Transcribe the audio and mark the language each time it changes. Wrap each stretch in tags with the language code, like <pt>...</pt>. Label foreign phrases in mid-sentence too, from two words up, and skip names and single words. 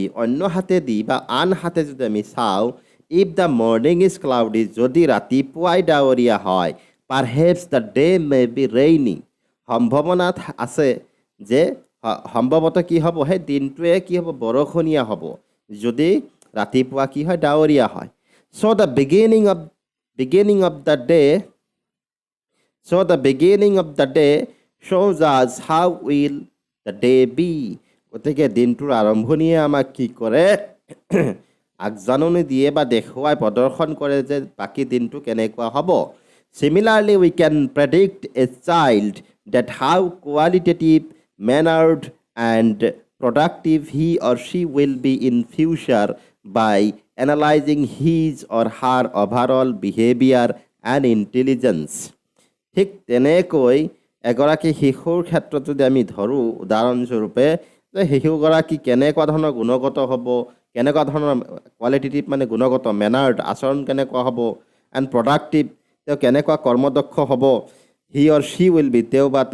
<as>অন্য হাতেদি বা আন হাতে যদি আমি চাওঁ</as> <en>if the morning is cloudy</en> <as>যদি ৰাতিপুৱাই ডাৱৰীয়া হয়</as> <en>perhaps the day may be rainy</en> <as>সম্ভাৱনা আছে যে সম্ভৱতঃ কি হ'ব সেই দিনটোৱে কি হ'ব বৰষুণীয়া হ'ব যদি ৰাতিপুৱা কি হয় ডাৱৰীয়া হয়</as> <en>so the beginning of the day shows us how will the day be</en> <as>গতিকে দিনটোৰ আৰম্ভণিয়ে আমাক কি কৰে আগজাননী দিয়ে বা দেখুৱাই প্ৰদৰ্শন কৰে যে বাকী দিনটো কেনেকুৱা হ'ব</as> <en>Similarly, we can predict a child that how qualitative, mannered, and productive he or she will be in future by analyzing his or her overall behavior and intelligence.</en> <as>ঠিক তেনেকৈ এগৰাকী শিশুৰ ক্ষেত্ৰত যদি আমি ধৰোঁ উদাহৰণস্বৰূপে যে শিশুগৰাকী কেনেকুৱা ধৰণৰ গুণগত হ'ব কেনেকুৱা ধৰণৰ কোৱালিটেটিভ মানে গুণগত মেনাৰ্ড আচৰণ কেনেকুৱা হ'ব</as> <en>and productive</en> <as>তেওঁ কেনেকুৱা কৰ্মদক্ষ হ'ব</as> <en>he or she will be</en> <as>তেওঁ বা</as>